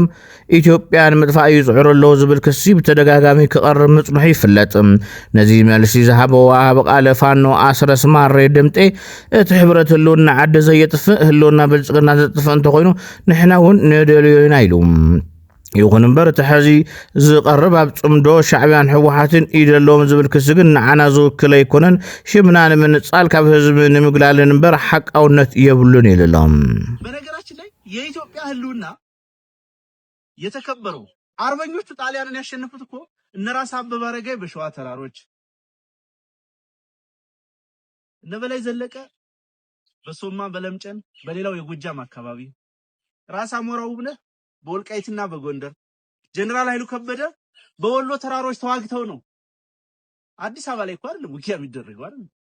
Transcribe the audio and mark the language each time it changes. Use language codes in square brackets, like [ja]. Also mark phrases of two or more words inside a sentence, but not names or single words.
[ti] ኢትዮጵያ ንምጥፋእ ይጽዕሩ ኣለዉ ዝብል ክሲ ብተደጋጋሚ ክቐርብ ምጽኑሑ ይፍለጥ ነዚ መልሲ ዝሃበ ወሃብ ቃለ ፋኖ ኣስረስ ማሬ ድምጤ እቲ ሕብረት ህልውና ዓዲ ዘየጥፍእ ህልውና ብልጽግና ዘጥፍእ እንተኮይኑ ንሕና እውን ንደልዮና ኢሉ ይኹን እምበር እቲ ሕዚ ዝቐርብ ኣብ ጽምዶ ሻዕብያን ሕወሓትን ኢደሎም ዝብል ክሲ ግን ንዓና ዝውክል ኣይኮነን ሽምና ንምንጻል ካብ ህዝቢ ንምግላልን እምበር ሓቃውነት የብሉን ይልሎም [am] በነገራችን ላይ የኢትዮጵያ ህልውና የተከበረው አርበኞቹ ጣሊያንን ያሸነፉት እኮ እነ ራስ አበበ አረጋይ በሸዋ ተራሮች እነ በላይ ዘለቀ በሶማ በለምጨን በሌላው የጎጃም አካባቢ ራስ አሞራው ብነ በወልቃይትና በጎንደር ጀነራል ኃይሉ ከበደ በወሎ ተራሮች ተዋግተው ነው አዲስ አበባ ላይ እንኳን ውጊያ የሚደረገው አይደል